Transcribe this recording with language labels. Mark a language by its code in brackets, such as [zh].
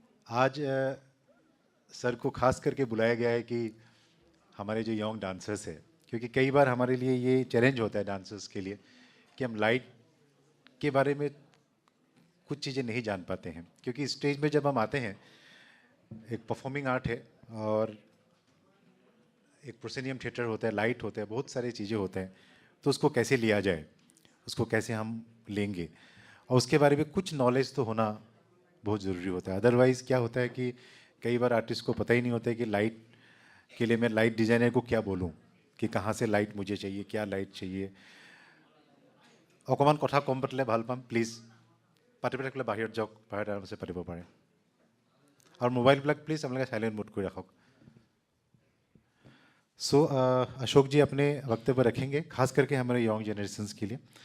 [hi] आज सर को खास करके बुलाया गया है कि हमारे जो यंग डांसर्स है, क्योंकि कई बार हमारे लिए ये चैलेंज होता है डांसर्स के लिए कि हम लाइट के बारे में कुछ चीज़ें नहीं जान पाते हैं, क्योंकि स्टेज में जब हम आते हैं, एक परफॉर्मिंग आर्ट है और एक प्रोसेनियम थिएटर होता है, लाइट होता है, बहुत सारी चीज़ें होते हैं, तो उसको कैसे लिया जाए, उसको कैसे हम लेंगे, और उसके बारे में कुछ नॉलेज तो होना बहुत ज़रूरी होता है। अदरवाइज़ क्या होता है कि कई बार आर्टिस्ट को पता ही नहीं होता है कि लाइट के लिए मैं लाइट डिज़ाइनर को क्या बोलूँ, कि कहाँ से लाइट मुझे चाहिए, क्या लाइट चाहिए। [as] অকণমান কথা কম পাতিলে ভাল পাম, প্লিজ পাতিব থাকিলে বাহিৰত যাওক, বাহিৰত আৰামছে পাতিব পাৰে। আৰু মোবাইলবিলাক প্লিজ আপোনালোকে সাইলেণ্ট মোড কৰি ৰাখক। [hi] सो अशोक जी अपने वक्तव्य रखेंगे, खास करके हमारे यंग जनरेशन्स के लिए।